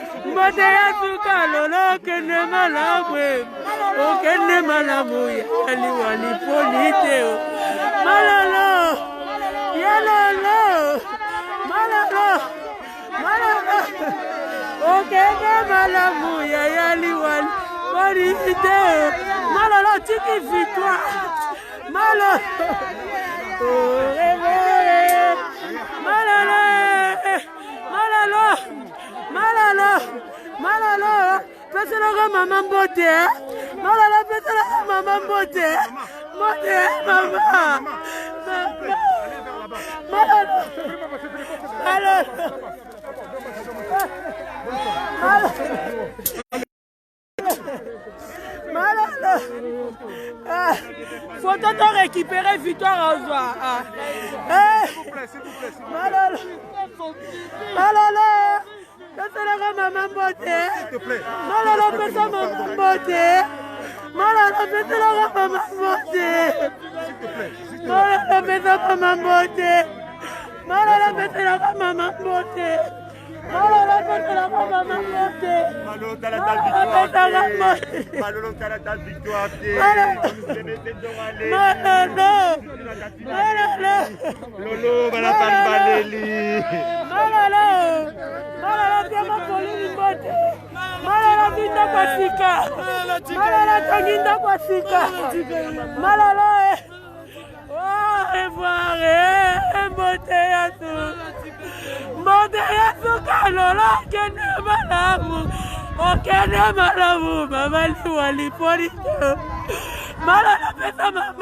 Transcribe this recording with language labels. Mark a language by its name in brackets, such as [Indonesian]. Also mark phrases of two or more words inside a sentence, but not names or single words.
[Lingala] mbote ya suka lolo kende malamu okende malamu yaliwali polite malolo yalolo malolo malolo okende malamu yaliwali polite malolo tiki victoire malolo malolo malolo malolo malolo peselaka mama mbote malolo peselaka mama mbote mbote mama malolo malolo malolo [French] faut te récupérer victoire en soi [Lingala] malolo malolo peselaka mama mbote malolo pesa mama mbote malolo peselaka mama mbote malolo pesa mama mbote malolo peselaka mama mbote malolo peselaka mama mbote Malolo [French] t'as la victoire [Lingala] Lolo bala baleli malolo malolo tema polini mbote malolo vinda kwa sika malolo tanginda kwa sika malolo mbote ya suka lolo kende malamu okende malamu babali walipolite malolo pesa mama